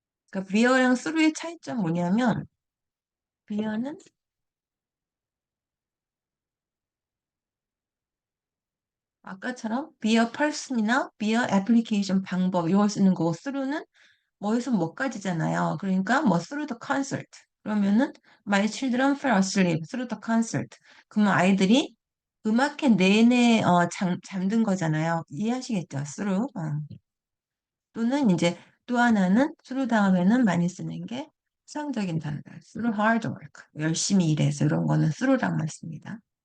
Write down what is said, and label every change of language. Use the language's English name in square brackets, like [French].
[Korean] 그러니까 비어랑 스루의 차이점 뭐냐면 비어는 아까처럼 비어 펄슨이나 비어 애플리케이션 방법 이걸 쓰는 거고 스루는 뭐에서 뭐까지잖아요. 그러니까 뭐 [English] through the concert. [Korean] 그러면은 [English] My children fell asleep through the concert. [Korean] 그러면 아이들이 음악회 내내 잠든 거잖아요. 이해하시겠죠? through. 또는 이제 또 하나는 through 다음에는 많이 쓰는 게 추상적인 단어들. [English] through hard work. [Korean] 열심히 일해서 이런 거는 through랑만 씁니다.